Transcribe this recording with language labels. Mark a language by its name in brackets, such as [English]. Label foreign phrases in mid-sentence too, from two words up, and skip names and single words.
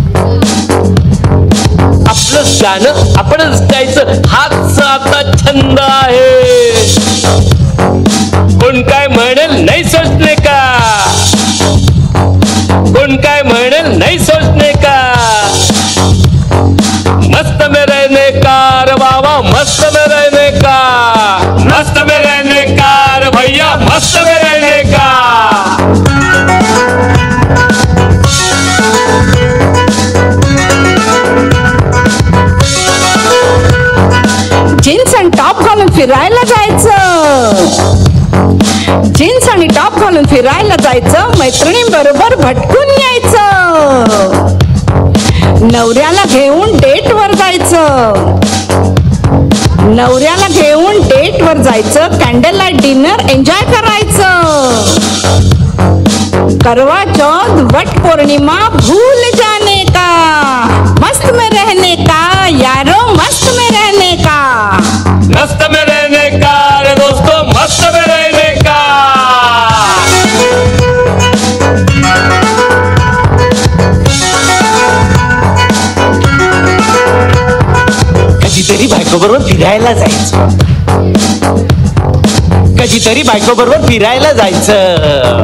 [Marathi] आपलं गाणं आपणच गायचं हाच आता छंद आहे. कोण काय म्हणेल नाही [Hindi] सोचणे का. [Marathi] कोण काय म्हणेल नाही [Hindi] सोचणे का. मस्त में रहने का रे बाबा मस्त में रहने का. मस्त में रहने का रे भैया मस्त में रहने का. [Marathi] जीन्स आणि टॉप घालून फिरायला जायचं. जीन्स आणि टॉप घालून फिरायला जायचं. मैत्रिणींबरोबर भटकून यायचं. नवऱ्याला घेऊन डेटवर जायचं. नवऱ्याला घेऊन डेटवर जायचं. [English] candle light dinner enjoy [Marathi] करायचं. [Hindi] करवा चौथ वट पौर्णिमा भूल जाने का. मस्त में रहने का यारो मस्त में रहने का. मस्त में रहने का रे दोस्तों मस्त में रहने का. [Marathi] कधीतरी बायको बरोबर फिरायला जायचं. कधीतरी बायको बरोबर फिरायला जायचं.